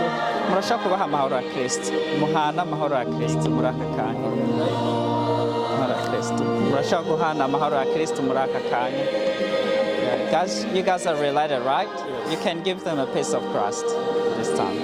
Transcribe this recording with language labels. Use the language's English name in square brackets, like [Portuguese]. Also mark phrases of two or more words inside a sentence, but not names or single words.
[Rundi] Murashaka kubaha amahoro ya Kristo. Muhana amahoro ya Kristo muri aka kanya. Amahoro ya Kristo. Murashaka guhana amahoro ya Kristo muri aka kanya. [English] Guys, you guys are related, right? You can give them a piece of Christ this time.